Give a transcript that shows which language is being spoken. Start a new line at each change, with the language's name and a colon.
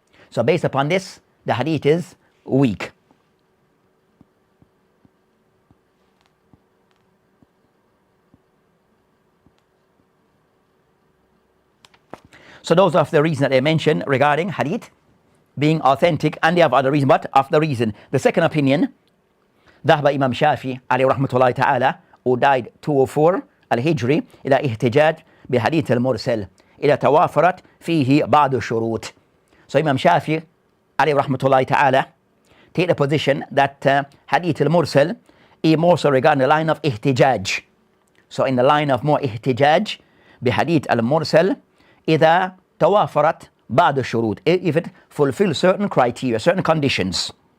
English: So based upon this, the hadith is weak. So those are the reasons that they mentioned regarding hadith being authentic, and they have other reasons, but of the reason. The second opinion,
Arabic: ذهب إمام شافعي عليه رحمة الله تعالى,
English: who died 204
Arabic: الهجري, إلى احتجاج بحديث المرسل إذا توافرت فيه بعض الشروط.
English: So Imam Shafi
Arabic: عليه رحمة الله تعالى
English: take the position that hadith al-mursal is more so regarding the line of ihtijaj. So in the line of more ihtijaj
Arabic: بحديث المرسل إذا توافرت بعض الشروط,
English: if it fulfills certain criteria, certain conditions.